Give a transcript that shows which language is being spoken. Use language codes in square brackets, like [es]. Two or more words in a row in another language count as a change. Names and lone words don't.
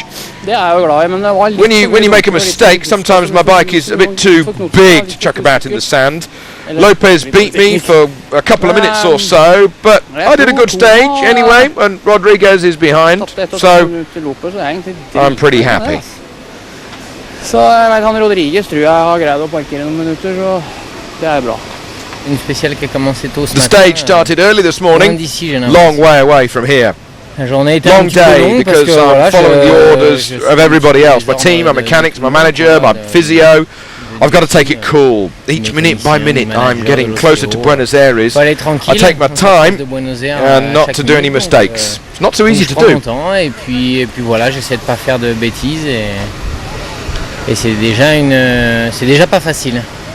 [en] When you make a mistake, sometimes my bike is a bit too big to chuck about in the sand. Lopez beat me for a couple of minutes or so, but I did a good stage anyway, and Rodriguez is behind, so I'm pretty happy. [no] Så jeg vet han Rodriguez tror jeg har greid å parkere noen minutter, så det er bra. [en] The stage started early this morning, long way away from here. Long day because I'm following the orders of everybody else, my team, my mechanics, my manager, my physio. I've got to take it cool. Each minute by minute I'm getting closer to Buenos Aires. I take my time and not to do any mistakes. It's not so easy to do. [fr] Et puis voilà, j'essaie de pas faire de bêtises et c'est déjà pas facile.